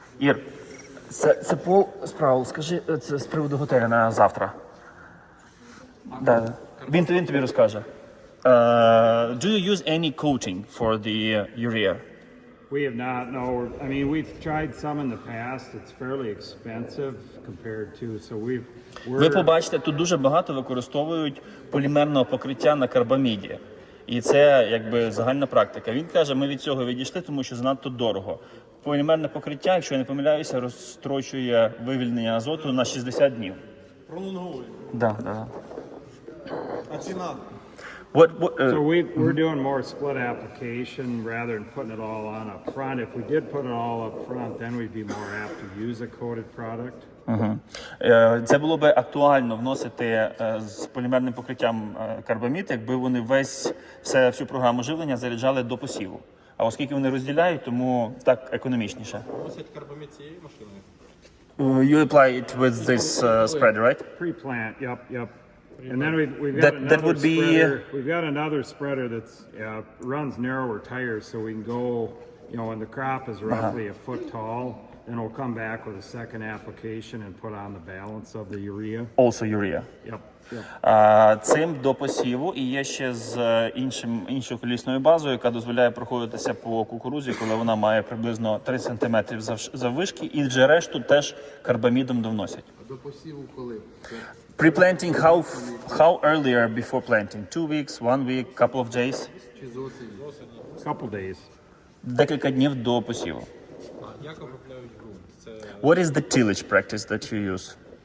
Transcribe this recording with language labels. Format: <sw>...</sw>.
<uk>Ір, це Пол справив, скажи, це з приводу готелю на завтра. Да. Він тобі розкаже.</uk> <en>Do you use any coating for the urea? We have not, no. I mean, we've tried some in the past. It's fairly expensive compared to, so</en> <uk>Ви побачите, тут дуже багато використовують полімерного покриття на карбаміді. І це якби загальна практика. Він каже, ми від цього відійшли, тому що занадто дорого. Полімерне покриття, якщо я не помиляюся, розстрочує вивільнення азоту на 60 днів. Пролонговує. Да. А ціна?</uk> <en>So we're doing more split application rather than putting it all on up front. If we did put it all up front, then we'd be more apt to use a coated product.</en> <uk>Це було би актуально вносити з полімерним покриттям карбамід, якби вони всю програму живлення заряджали до посіву. А оскільки вони розділяють, тому так економічніше. Носять карбамід цією машиною?</uk> <en>You apply it with this spreader, right? Pre-plant, yep. And then we've got another spreader. We've got another spreader that's runs narrower tires, so we can go, when the crop is roughly a foot tall, then we'll come back with a second application and put on the balance of the urea. Also urea. Yep.</en> <uk>Цим до посіву і є ще з іншою колісною базою, яка дозволяє проходитися по кукурудзі, коли вона має приблизно 3 см заввишки, і вже решту теж карбамідом довносять. До посіву коли?</uk> <en>Pre-planting, how earlier before planting? 2 weeks, 1 week, couple of days?</en> <uk>Чи з осені?</uk> <en>Couple days.</en> <uk>Декілька днів до посіву. Як обробляють ґрунт? Це</uk> <en>What is the tillage practice that you use?</en>